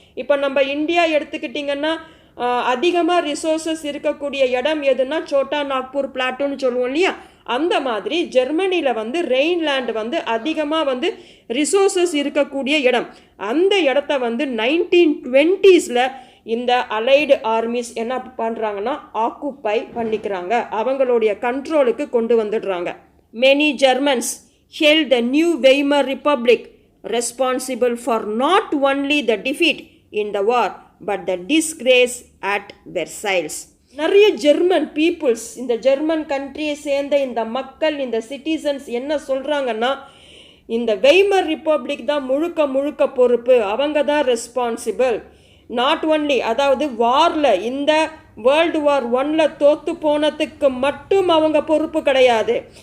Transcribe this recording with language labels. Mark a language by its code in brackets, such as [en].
[ta] இப்போ நம்ம இந்தியா எடுத்துக்கிட்டிங்கன்னா அதிகமாக ரிசோர்ஸஸ் இருக்கக்கூடிய இடம் எதுனா சோட்டா நாக்பூர் பிளாட்டோன்னு சொல்லுவோம் இல்லையா, அந்த மாதிரி ஜெர்மனியில் வந்து ரெயின்லேண்ட் வந்து அதிகமாக வந்து ரிசோர்ஸஸ் இருக்கக்கூடிய இடம். அந்த இடத்த வந்து 1920s இந்த அலைடு ஆர்மிஸ் என்ன பண்ணுறாங்கன்னா ஆக்குப்பை பண்ணிக்கிறாங்க, அவங்களுடைய கண்ட்ரோலுக்கு கொண்டு வந்துடுறாங்க. [en] Many Germans held the new Weimar Republic responsible for not only the defeat in the war but the disgrace at Versailles. [ta] நிறைய ஜெர்மன் பீப்புள்ஸ், இந்த ஜெர்மன் கண்ட்ரியை சேர்ந்த இந்த மக்கள், இந்த சிட்டிசன்ஸ் என்ன சொல்கிறாங்கன்னா இந்த வெய்மர் ரிப்பப்ளிக் தான் முழுக்க பொறுப்பு, அவங்க தான் ரெஸ்பான்சிபிள். [en] not only, [ta] அதாவது வாரில் இந்த வேர்ல்டு வார் 1 தோற்று போனதுக்கு மட்டும் அவங்க பொறுப்பு கிடையாது.